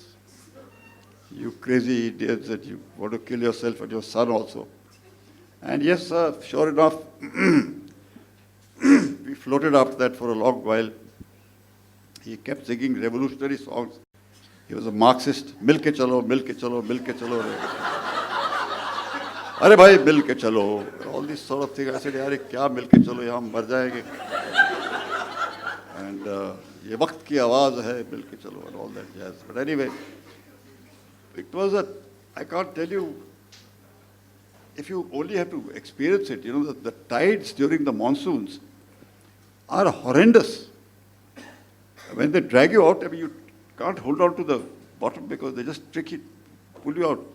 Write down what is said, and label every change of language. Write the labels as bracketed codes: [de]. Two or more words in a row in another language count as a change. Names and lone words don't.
[en] You crazy Indians, that you want to kill yourself and your son also. And yes, sure enough, we floated after that for a long while. He kept singing revolutionary songs. He was a Marxist. [hi] मिल के चलो, मिल के चलो, मिल के चलो. अरे भाई, मिल के चलो. [en] All these sort of things. I said, [hi] यार, क्या मिल के चलो, यहाँ मर जाएँगे. And ये वक़्त की आवाज़ है, मिल के चलो, [en] and all that jazz. But anyway, it was I can't tell you, if you only have to experience it, the tides during the monsoons are horrendous. When they drag you out, I mean, you can't hold on to the bottom because they just pull you out.